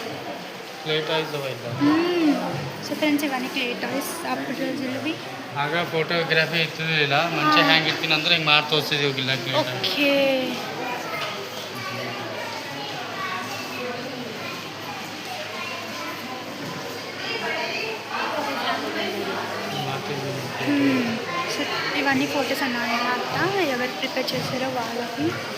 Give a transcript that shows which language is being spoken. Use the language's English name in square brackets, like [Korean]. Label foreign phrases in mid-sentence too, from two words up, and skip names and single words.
[Kannada] ಪ್ಲೇಟ್ ಆಯ್ತು [Telugu] సో ఫ్రెండ్స్ ఇవన్నీ [English] clay toys [Telugu] అప్పుడు రోజులవి. [Kannada] ಆಗ ಫೋಟೋಗ್ರಫಿ ಇರ್ತಿರಲಿಲ್ಲ ಮಂಚೆ ಹ್ಯಾಂಗೆ ಇರ್ತೀನಿ ಅಂದ್ರೆ ಹಿಂಗೆ ಮಾಡಿ ತೋರಿಸ್ತಿದ್ದೀವಿ ಗಿಲ್ಲ [Telugu] ఓకే. సో ఇవన్నీ ఫొటోస్ అన్నమాట ఎవరు ప్రిపేర్ చేశారో వాళ్ళకి.